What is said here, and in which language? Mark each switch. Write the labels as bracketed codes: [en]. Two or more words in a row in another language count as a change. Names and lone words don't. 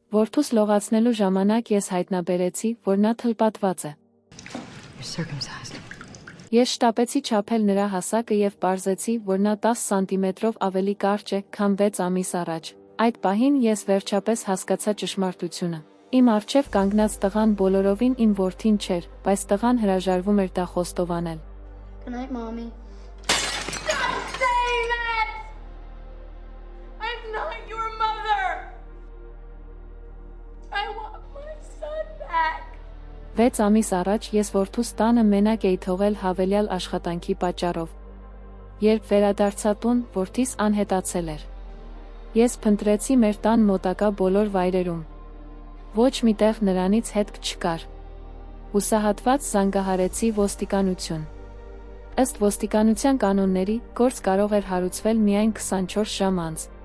[hy] Որդուս լողացնելու ժամանակ ես հայտնաբերեցի, որ նա թլպատված է։ Ես շտապեցի չափել նրա հասակը և պարզեցի, որ նա 10 սանտիմետրով ավելի կարճ է, քան 6 ամիս առաջ։ Այդ պահին ես վերջապես հասկացա ճշմարտությունը։ Իմ առջև կանգնած տղան բոլորովին իմ որդին չէր, բայց տղան հրաժարվում էր դա խոստովանել։ [en] Good night, mommy. I'm not your mother. I want my son back. [hy] 6 ամիս առաջ ես որդուս տանը մենակ էի թողել հավելյալ աշխատանքի պատճառով։ Երբ վերադարձա տուն, որդիս անհետացել էր։ Ես փնտրեցի մեր տան մոտակա բոլոր վայրերում։ Ոչ մի տեղ նրանից հետք չկար։ Հուսահատված զանգահարեցի ոստիկանություն։ Ըստ ոստիկանության կանոնների, գործ կարող էր հարուցվել միայն 24 ժամ անց։